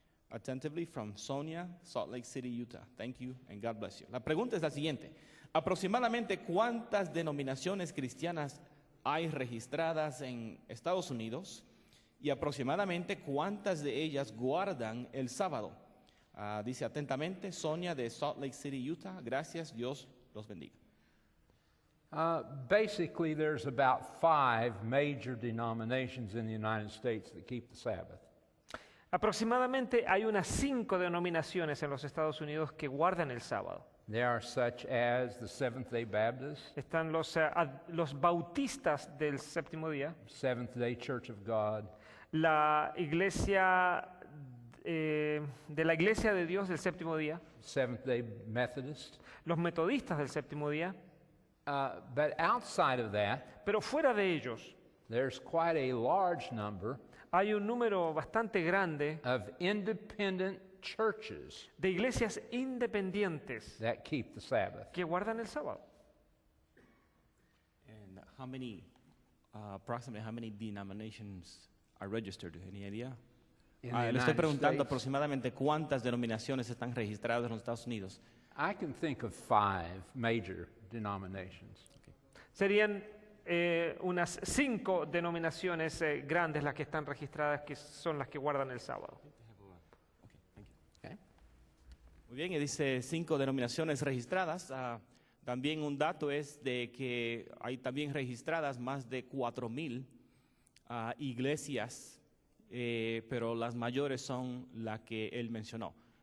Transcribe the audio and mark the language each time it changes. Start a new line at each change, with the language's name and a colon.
English: Attentively from Sonia, Salt Lake City, Utah. Thank you and God bless you.
Spanish: La pregunta es la siguiente. Aproximadamente ¿cuántas denominaciones cristianas hay registradas en Estados Unidos? Y aproximadamente ¿cuántas de ellas guardan el sábado? Dice atentamente Sonia de Salt Lake City, Utah. Gracias, Dios los bendiga.
English: Basically, there's about 5 major denominations in the United States that keep the Sabbath.
Spanish: Aproximadamente hay unas 5 denominaciones en los Estados Unidos que guardan el sábado.
English: They are such as the Seventh-day Baptists,
Spanish: Están los bautistas del séptimo día,
English: Seventh-day Church of God,
Spanish: la iglesia de la Iglesia de Dios del séptimo día,
English: Seventh-day Methodists.
Spanish: los metodistas del séptimo día,
English: But outside of that,
Spanish: pero fuera de ellos
English: there's quite a large number
Spanish: hay un número bastante grande
English: of independent churches
Spanish: de iglesias independientes
English: that keep the Sabbath.
Spanish: que guardan el sábado.
English: And approximately how many denominations are registered? Any idea? In the
Spanish: Le estoy
English: United
Spanish: preguntando
English: States,
Spanish: aproximadamente cuántas denominaciones están registradas en los Estados Unidos.
English: I can think of 5 major denominations.
Spanish: Serían unas 5 denominaciones grandes las que están registradas, que son las que guardan el sábado.
English: Okay?
Spanish: Muy bien, y dice 5 denominaciones registradas. También un dato es de que hay también registradas más de 4,000 iglesias, pero las mayores son las que él mencionó.